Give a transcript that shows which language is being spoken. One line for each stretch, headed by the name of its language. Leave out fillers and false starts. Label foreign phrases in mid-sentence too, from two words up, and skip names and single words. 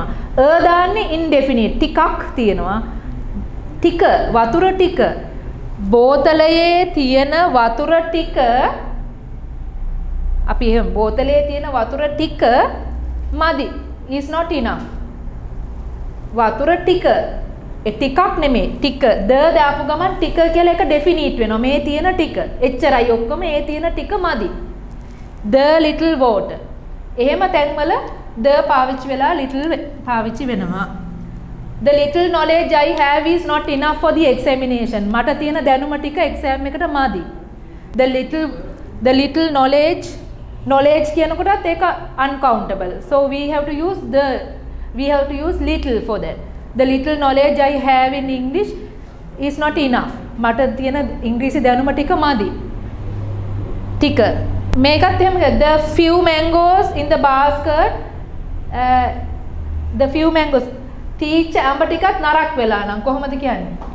Sinhala: දාන්නේ indefinite. ටිකක් තියෙනවා. ටික වතුර ටික බෝතලයේ තියෙන වතුර ටික අපි එහෙම බෝතලයේ තියෙන වතුර ටික මදි
English: is not enough.
Sinhala: වතුර ටික ඒ ටිකක් නෙමෙයි ටික දාපු ගමන් ටික කියලා එක ඩෙෆිනිට් වෙනවා. මේ තියෙන ටික එච්චරයි ඔක්කොම ඒ තියෙන ටික මදි.
English: the little water.
Sinhala: එහෙම තැන්වල the පාවිච්චි වෙලා little පාවිච්චි වෙනවා.
English: The little knowledge I have is not enough for the examination.
Sinhala: මට තියෙන දැනුම ටික exam එකට මදි.
English: The little knowledge
Sinhala: කියනකොටත් ඒක
English: uncountable. So we have to use little for that. The little knowledge I have in English is not enough.
Sinhala: මට තියෙන ඉංග්‍රීසි දැනුම ටික මදි. ටික මේකත් එහෙම
English: the few mangoes in the basket the few mangoes
Sinhala: තීච්ච අඹ ටිකත් නරක් වෙලා නම් කොහොමද කියන්නේ?